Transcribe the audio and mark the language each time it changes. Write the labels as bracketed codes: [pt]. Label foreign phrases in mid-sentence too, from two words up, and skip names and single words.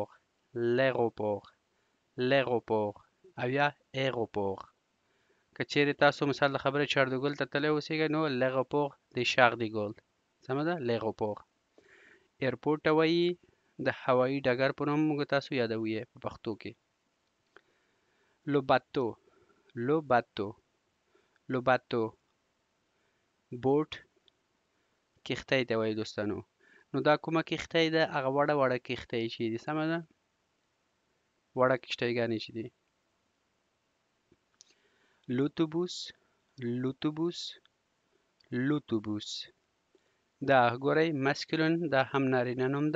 [ps] لیغوپور لیغوپور او یا ایروپور. که چیرې تاسو مثال د خبرې چاردوګل ته تللی اوسېږئ نو لیغوپور د شارل دي ګول. سمه ده؟ لیغوپور. ایرپورټ ته وایي د هوایي ډګر په نوم موږ تاسو یادوو یې په پښتو کې. [fr] le bateau. le bateau le bateau [ps] بوټ کښتۍ ته وایي دوستانو. نو دا کومه کښتۍ ده؟ هغه وړه وړه کښتۍ چې دي. سمه ده؟ وړه کښتیګانې چې دي. لوتوبوس. لوتوبوس لوتوبوس دا ګورئ مسکولین، دا هم نارینه نوم ده.